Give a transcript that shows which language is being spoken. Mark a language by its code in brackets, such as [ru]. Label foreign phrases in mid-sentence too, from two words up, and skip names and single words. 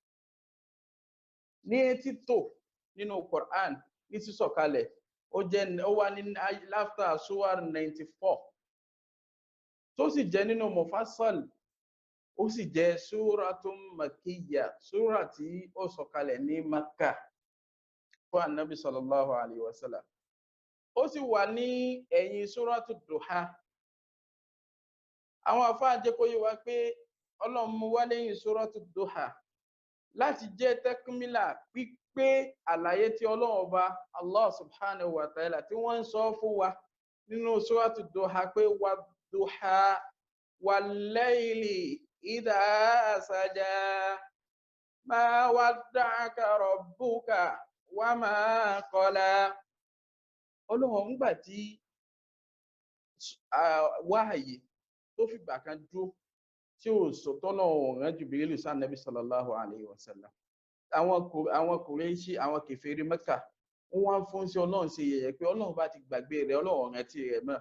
[yo] Ní títò nínú Quran, ní sísọ̀kalẹ̀, ó wà ní láftà súwar 94, tó sì jẹ́ nínú mufassal, ó sì jẹ́ [ar] سورة مكية, [yo] súra tí ó sọ̀kalẹ̀ ní Makka fún Ànábì [ar] صلى الله عليه وسلم. [yo] Ó sì wà ní ẹ̀yìn súratu Duha. àwọn àfáà jẹ́ kó yé wa pé Ọlọ́run mú wá lẹ́yìn súratu Duha láti jẹ́ tẹ́kmílà pípé àlàyé tí Ọlọ́run Ọba [ar] الله سبحانه وتعالى [yo] tí wọ́n ń sọ fún wa nínú súratu Duha pé [ar] والضحى والليل إذا سجى ما ودعك ربك وما قلى. [yo] Ọlọ́run ń gbà tí wáhàyè tó fìgbà kan dúró tí ó sọ tọ́nà ọ̀ràn Jibrilu sí Ànábì [ar] صلى الله عليه وسلم. [yo] àwọn Kùrẹ́ṣì, àwọn kèfèrí Mẹ́kà, wọ́n fún sí Ọlọ́run sí yẹ̀yẹ́ pé Ọlọ́run bá ti gbàgbé rẹ̀, Ọlọ́run ọ̀ràn tí rẹ̀ mọ́.